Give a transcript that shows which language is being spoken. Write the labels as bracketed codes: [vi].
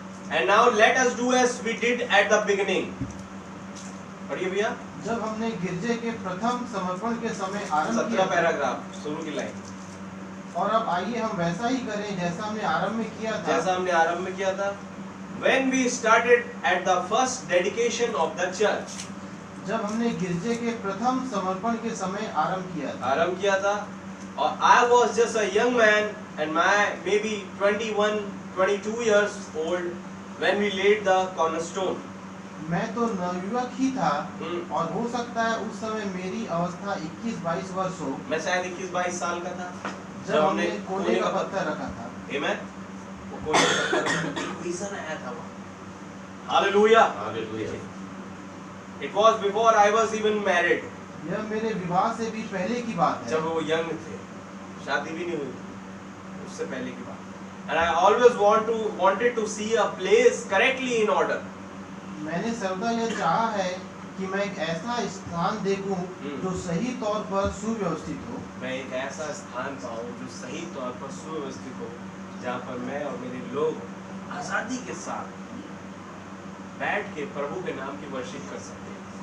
[en] And now let us do as we did at the beginning. [hi] पढ़िए भैया। जब हमने गिरजे के प्रथम समर्पण के समय आरंभ 17 किया पैराग्राफ शुरू की लाइन। और अब आइए हम वैसा ही करें जैसा हमने आरंभ में किया था। जैसा हमने आरंभ में किया था। [en] When we started at the first dedication of the church, [hi] जब हमने गिरजे के प्रथम समर्पण के समय आरंभ किया था [en] और I was just a young man and my maybe 21, 22 years old when we laid the cornerstone. [hi] मैं तो नवयुवक ही था और हो सकता है उस समय मेरी अवस्था 21-22 वर्ष हो। मैं शायद 21-22 साल का था जब हमने कोने का पत्थर रखा था। [en] Amen? [hi] वो कोने का पत्थर विजन आया था वहाँ। [en] Hallelujah. [hi] Hallelujah. [en] It was before I was even married. [hi] यह मेरे विवाह से भी पहले की बात है। जब वो यंग थे, शादी भी नहीं हुई, उससे पहले की बात। [en] And I always wanted to see a place correctly in order. [hi] मैंने सर्वदा यह चाहा है कि मैं एक ऐसा स्थान देखूं जो सही तौर पर सुव्यवस्थित हो। मैं एक ऐसा स्थान पाऊं जो सही तौर पर सुव्यवस्थित हो, जहाँ पर मैं और मेरे लोग आजादी के साथ बैठ के प्रभु के नाम की वर्शिप कर सकते हैं।